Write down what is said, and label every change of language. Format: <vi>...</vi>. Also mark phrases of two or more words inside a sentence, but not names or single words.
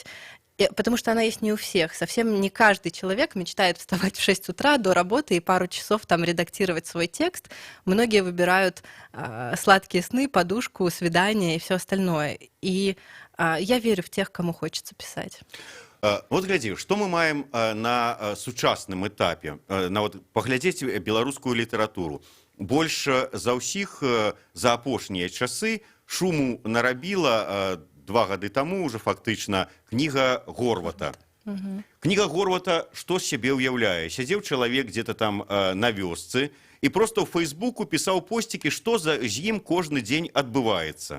<ru>Потому что она есть не у всех. Совсем не каждый человек мечтает вставать в 6 утра до работы и пару часов там редактировать свой текст. Многие выбирают сладкие сны, подушку, свидание и все остальное. И я верю в тех, кому хочется писать.</ru> <be>Вот глядзі, што мы маем на сучасным этапе, паглядзець беларускую літаратуру. Больш за ўсіх за апошнія часы шуму нарабіла 2 гады таму уже фактычна кніга Горвата. Кніга Горвата што з сябе ўяўляе? Сядзеў чалавек дзе-то там на вёсцы і проста ў Фейсбуку пісаў посцікі, што з ім кожны дзень адбываецца.</be>